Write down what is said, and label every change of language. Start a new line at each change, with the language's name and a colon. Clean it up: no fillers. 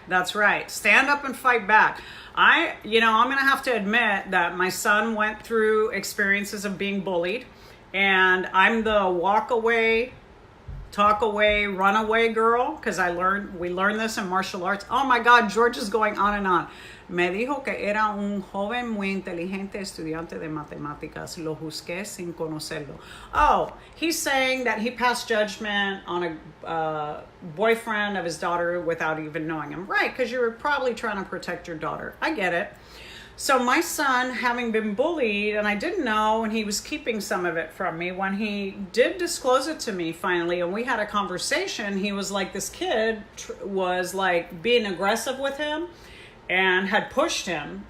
English: That's right. Stand up and fight back. I'm going to have to admit that my son went through experiences of being bullied. And I'm the walk away, talk away, run away girl, because we learned this in martial arts. Oh my God, George is going on and on.
Spanish: Me dijo que era un joven muy inteligente estudiante de matemáticas. Lo juzgué sin conocerlo.
English: Oh, he's saying that he passed judgment on a boyfriend of his daughter without even knowing him. Right, because you were probably trying to protect your daughter. I get it. So my son, having been bullied, and I didn't know, and he was keeping some of it from me, when he did disclose it to me finally, and we had a conversation, he was like, this kid was like being aggressive with him and had pushed him.